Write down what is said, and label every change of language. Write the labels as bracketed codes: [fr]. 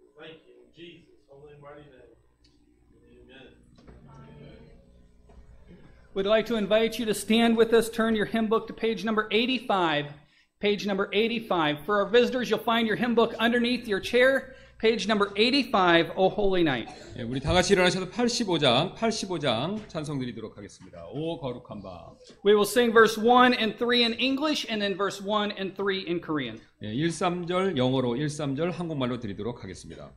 [en] Thank you in Jesus' holy and mighty name. Amen. We'd like to invite you to stand with us. Turn your hymn book to page number 85. Page number 85. For our visitors, you'll find your hymn book underneath your chair. Page number 85, O Holy Night. [ko] 예, 우리 다 같이 일어나셔서 85장 찬송 드리도록 하겠습니다. 오 거룩한 밤. [en] We will sing verse 1 and 3 in English and then verse 1 and 3 in Korean. [ko] 예, 1, 3절 영어로 1, 3절 한국말로 드리도록 하겠습니다.